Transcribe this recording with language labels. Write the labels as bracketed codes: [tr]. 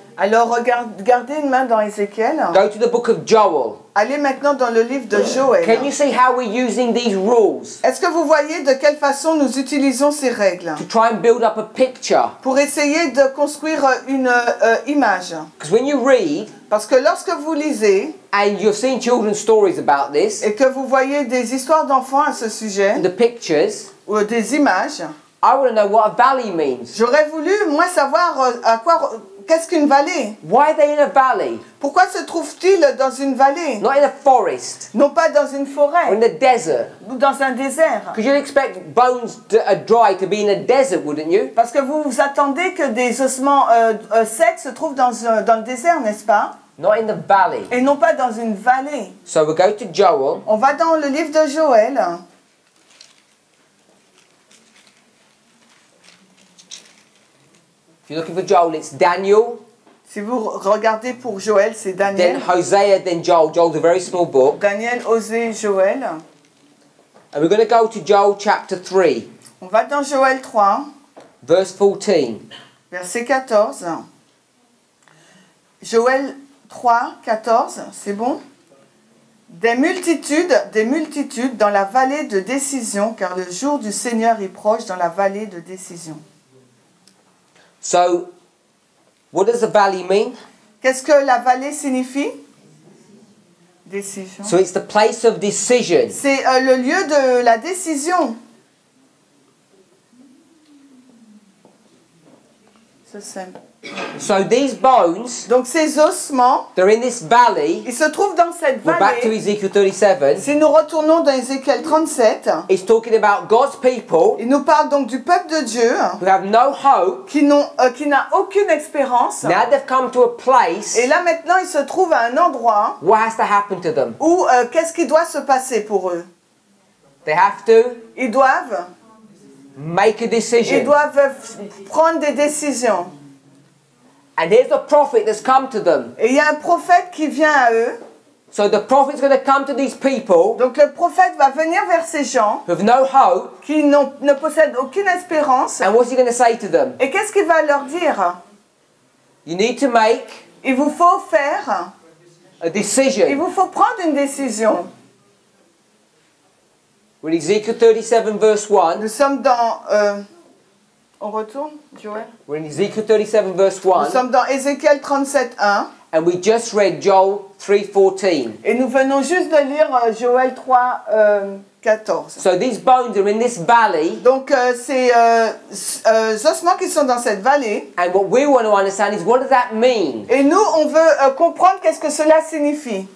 [fr] Alors, gardez une main dans Ézéchiel. [en] Go to the book of Joel. [fr] Allez maintenant dans le livre de Joël. [en] Can you see how we're using these rules [fr] Est-ce que vous voyez de quelle façon nous utilisons ces règles [en] to try and build up a picture? [fr] pour essayer de construire une image? [en] Because when you read, [fr] Parce que lorsque vous lisez [en] and you've seen children's stories about this, [fr] et que vous voyez des histoires d'enfants à ce sujet, [en] and the pictures, [fr] ou des images, [en] I want to know what a valley means. [fr] j'aurais voulu, moi, savoir qu'est-ce qu'une vallée. [en] Why are they in a valley? [fr] Pourquoi se trouve-t-il dans une vallée? [en] Not in a forest [fr] Non pas dans une [en] or [fr] forêt [en] in the desert? [fr] ou dans un désert. [en] Because you'd expect bones that are dry to be in a desert, wouldn't you? [fr] Parce que vous vous attendez que des ossements secs se trouvent dans le désert, n'est-ce pas? [en] Not in the valley. [fr] Et non pas dans une vallée. [en] So we go to Joel. [fr] On va dans le livre de Joël. [en] If you're looking for Joel, it's Daniel, [fr] Si vous regardez pour Joël, c'est Daniel. [en] then Hosea, then Joel. Joel's a very small book. [fr] Daniel, Osée, Joël. [en] And we're going to go to Joel chapter 3, [fr] On va dans Joël 3, [en] verse 14. [fr] verset 14. Joël 3, 14, c'est bon? Des multitudes dans la vallée de décision, car le jour du Seigneur est proche dans la vallée de décision. [en] So, what does a valley mean? [fr] Qu'est-ce que la vallée signifie? Décision. [en] So it's the place of decision. [fr] C'est le lieu de la décision. C'est simple. [en] So these bones, [fr] Donc ces ossements, [en] they're in this valley. [fr] ils se trouvent dans cette [en] We're back to [fr] vallée. [en] Ezekiel 37. [fr] Si nous retournons dans Ézéchiel 37, [en] It's talking about God's people [fr] il nous parle donc du peuple de Dieu [en] who have no hope. [fr] qui n'a aucune espérance. [en] Now they've come to a place. [fr] Et là maintenant, ils se trouvent à un endroit [en] What has to happen to them? [fr] où qu'est-ce qui doit se passer pour eux? [en] They have to [fr] Ils doivent [en] make a decision. [fr] prendre des décisions. [en] And here's the prophet that's come to them. [fr] Et il y a un prophète qui vient à eux. [en] So the prophet's going to come to these people [fr] Donc le prophète va venir vers ces gens [en] who have no hope. [fr] qui ne possèdent aucune espérance. [en] And what's he going to say to them? [fr] Et qu'est-ce qu'il va leur dire? [en] You need to make [fr] Il vous faut faire, [en] a [fr] il [en] decision. [fr] vous faut prendre une décision. [en] We're in Ezekiel 37 verse 1. [fr] Nous sommes dans... on retourne, Joël? [en] We're in Ezekiel 37 verse [fr] Nous [en] 1. [fr] sommes dans Ézéchiel 37, 1. [en] And we just read Joel 3:14. [fr] Et nous venons juste de lire Joël 3, 14. [en] So these bones are in this valley, [fr] Donc ces ossements qui sont dans cette vallée. [en] and what we want to understand is, what does that mean? [fr] Et nous, on veut comprendre qu'est-ce que cela signifie.